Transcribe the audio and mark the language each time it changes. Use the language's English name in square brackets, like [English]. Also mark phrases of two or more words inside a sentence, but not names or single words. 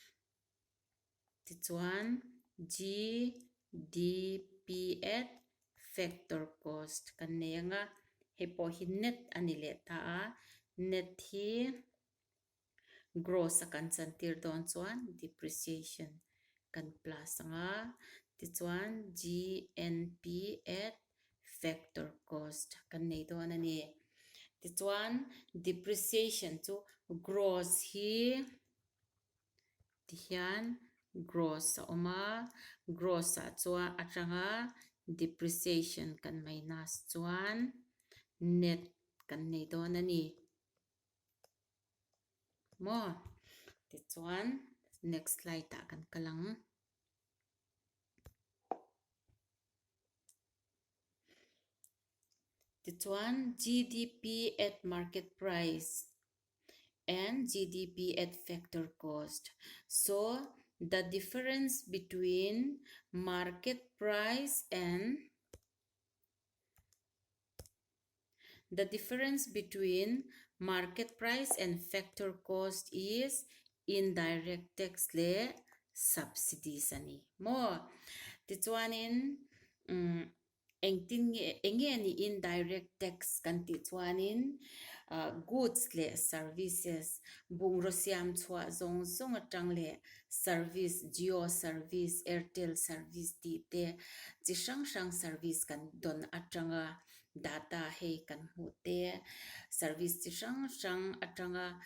[Mizo] Tichuan [English] GDP at factor cost [Mizo] kan nei anga. Hepo hi net ani le ta a. Net hi gross a kan chantir don chuan depreciation kan plus anga. Tichuan [English] GNP at factor cost [Mizo] kan nei don ani. Tichuan depreciation chu gross hi tihian gross a oma. Gross a chuan atanga depreciation kan minus chuan net kan nei don ani. Mo tichuan [English] next slide [Mizo] ta kan kalang. [English] Tichuan GDP at market price and GDP at factor cost. So the difference between market price and factor cost is indirect tax le subsidies [Mizo] ani mo ti chuanin enge ni [English] indirect tax [Mizo] kan ti chuanin goods le services bung ro siam chua zong zong atang le service Jio service Airtel service ti te chi sang sang service kan don atanga data he kan hu te service chi sang sang atanga